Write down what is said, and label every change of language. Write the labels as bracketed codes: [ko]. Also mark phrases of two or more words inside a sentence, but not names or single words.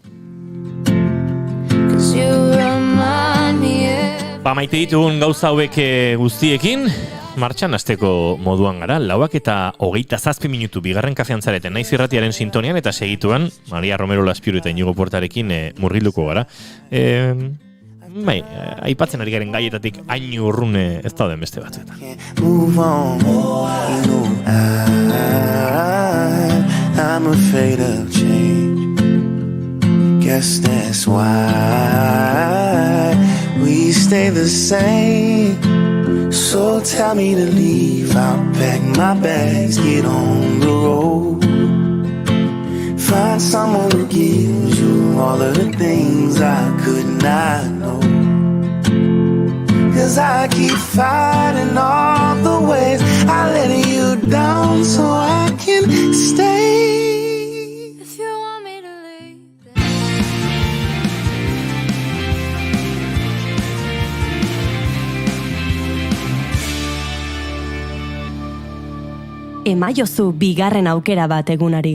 [eu] Maite ditugun gauza hauek guztiekin, martxan hasteko moduan gara, 4:27 minutu Bigarren Kafean zareten, Naiz Irratiaren sintonian, eta segituan Maria Romero Laspiuru eta Inigo Portarekin murgilduko gara. Aipatzen ari garen gaietatik hain urrun ez dauden beste batzuetan. [en] I'm afraid of change. Guess that's why we stay the same. So tell me to leave, I'll pack my bags, get on the road. Find someone who gives you all of the things I could not know. 'Cause I keep fighting all the ways I let you down so I can stay. If you want me to leave, [eu] Emaiozu bigarren aukera bat egunari.